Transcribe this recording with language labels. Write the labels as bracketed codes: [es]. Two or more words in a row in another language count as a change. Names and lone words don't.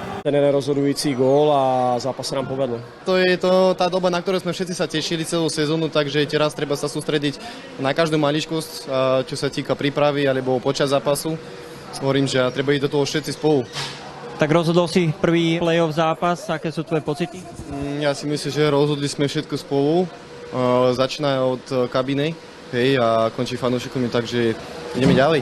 [cs] ten jeden rozhodující gól a zápas se nám povedl. [sk] To je to tá doba, na ktorú sme všetci sa tešili celú sezónu, takže teraz treba sa sústrediť na každú maličkosť, čo sa týka prípravy alebo počas zápasu. Hovorím, že treba ísť do toho všetci spolu. Tak rozhodol si prvý play-off zápas, aké sú tvoje pocity? Ja si myslím, že rozhodli sme všetko spolu. Začína od kabiny, hej, a končí fanúšikmi, takže ideme ďalej.